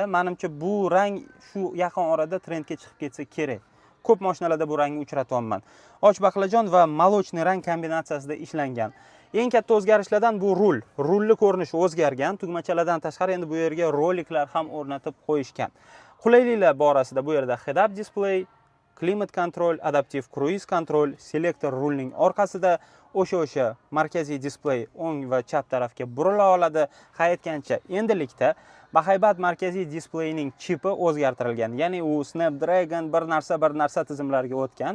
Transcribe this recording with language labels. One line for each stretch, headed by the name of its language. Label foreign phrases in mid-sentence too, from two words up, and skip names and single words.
Uzbek: Menimcha bu rang shu yaqin orada trendga chiqib ketsa kerak. Ko'p mashinalarda bu rangni uchratyapman. Och baqlajon va molochniy rang kombinatsiyasida ishlangan. Eng katta o'zgarishlardan bu rul. Rulli ko'rinishi o'zgargan. Tugmachalardan tashqari endi bu yerga roliklar ham o'rnatib qo'yishgan. Qulayliklar borasida bu yerda
English: head-up display,
Uzbek: klimat kontrol, adaptiv kruiz kontrol, selektor rulning orqasida o'sha markaziy displey o'ng va chap tarafga burila oladi. Hayotgancha endilikda bahaybat markaziy displeyning chipi o'zgartirilgan. Ya'ni u Snapdragon bir narsa tizimlariga o'tgan.